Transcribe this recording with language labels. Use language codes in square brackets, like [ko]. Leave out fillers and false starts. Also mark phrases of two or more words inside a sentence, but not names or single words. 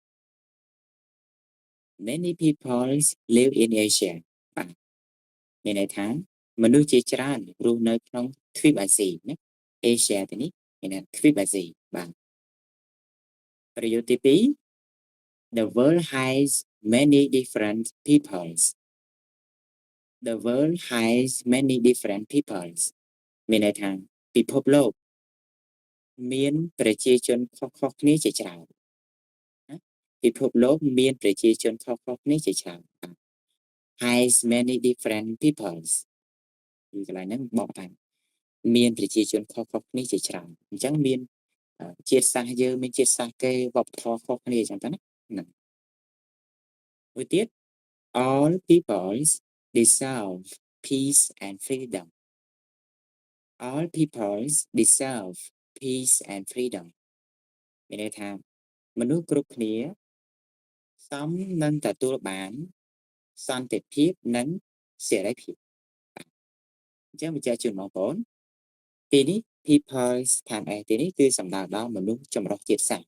[en] many peoples live in Asia [km] បាទមានន័យថាមនុស្សជាច្រើនរស់នៅក្នុងទ្វីបអាស៊ីណា Asia ទីនេះមានន័យទ្វីបអាស៊ីបាទប្រយោគទី2 [en] The world has many different peoples the world has many different peoples [km] មានន័យថាពិភពលោក មានប្រជាជនខុសៗគ្នាជាច្រើនណាពិភពលោកមានប្រជាជនខុសៗគ្នាជាច្រើនបាទ [en] has many different peoples [km] ពីកន្លែងហ្នឹងបកបានមានប្រជាជនខុសៗគ្នាជាច្រើនអ ញ្ចឹងមានជាតិសាសន៍យើងមានជាតិសាសន៍គេវប្បធម៌ខុសគ្នាអញ្ចឹងទៅណាហ្នឹងមួយទៀត [en] all peoples deserve peace and freedom all peoples deserve peace and [km] freedom មានន័យថាមនុស្សគ្រប់គ្នាសមនឹងទទួលបានសន្តិភាពនិងសេរីភាពអញ្ចឹងបញ្ជាក់ជូន បងប្អូនទីនេះ peoples ខាងឯទីនេះគឺសំដៅដល់មនុស្សចម្រុះជាតិសាសន៍